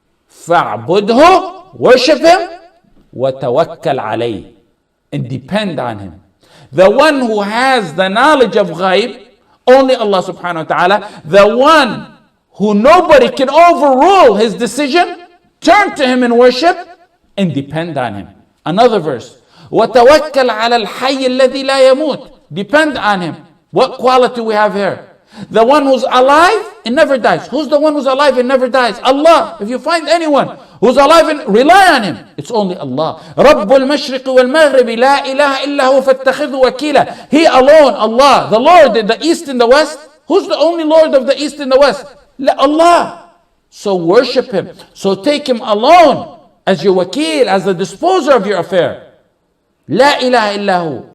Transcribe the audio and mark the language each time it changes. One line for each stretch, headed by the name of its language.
Arabic: فَاعْبُدْهُ.
English: Worship him.
Arabic: وَتَوَكَّلْ عَلَيْهِ.
English: And depend on him. The one who has the knowledge of ghaib, only Allah subhanahu wa ta'ala. The one who nobody can overrule his decision, turn to him in worship and depend on him. Another verse.
Arabic: وَتَوَكَّلْ عَلَى الْحَيِّ الَّذِي لَا يَمُوتُ.
English: Depend on him. What quality we have here? The one who's alive and never dies. Who's the one who's alive and never dies? Allah. If you find anyone who's alive and rely on him, it's only Allah.
Arabic: رب المشرق والمغرب لا إله إلا هو فاتخذه وكيلا.
English: He alone, Allah, the Lord in the east and the west. Who's the only Lord of the east and the west? Allah. So worship him. So take him alone as your wakil, as the disposer of your affair.
Arabic: لا إله إلا هو.